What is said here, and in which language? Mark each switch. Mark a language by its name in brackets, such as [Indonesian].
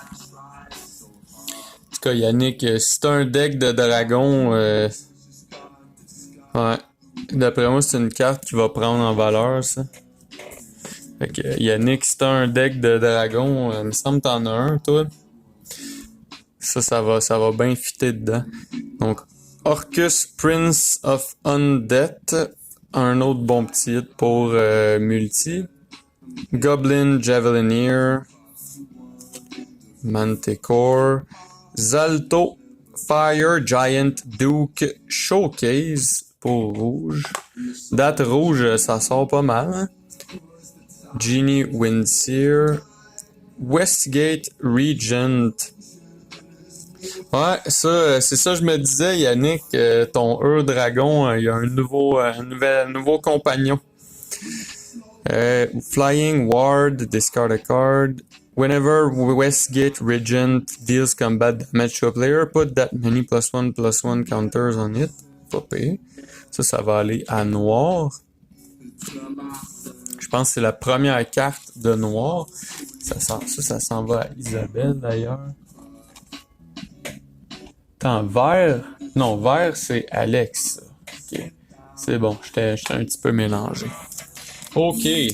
[French] En tout cas, Yannick, si t'as un deck de dragon, ouais. D'après moi, c'est une carte qui va prendre en valeur, ça. Fait que Yannick, si t'as un deck de dragon, il me semble que t'en as un, toi. Ça va bien fitter dedans. Donc, Orcus Prince of Undeath. Un autre bon petit hit pour multi. Goblin Javelineer. Manticore. Zalto Fire Giant Duke Showcase pour rouge. Date rouge, ça sort pas mal. Hein? Genie Windseer. Westgate Regent. Ouais, ça, c'est ça je me disais, Yannick, ton Dragon, il y a un nouveau compagnon. [English] Flying Ward, discard a card. Whenever Westgate Regent deals combat damage to a player, put that many +1/+1 counters on it. [French] Pas pire. Ça va aller à noir. Je pense que c'est la première carte de noir. Ça s'en va à Isabelle d'ailleurs. Attends, vert? Non, vert, c'est Alex. Ok. C'est bon, j'étais un petit peu mélangé. Ok.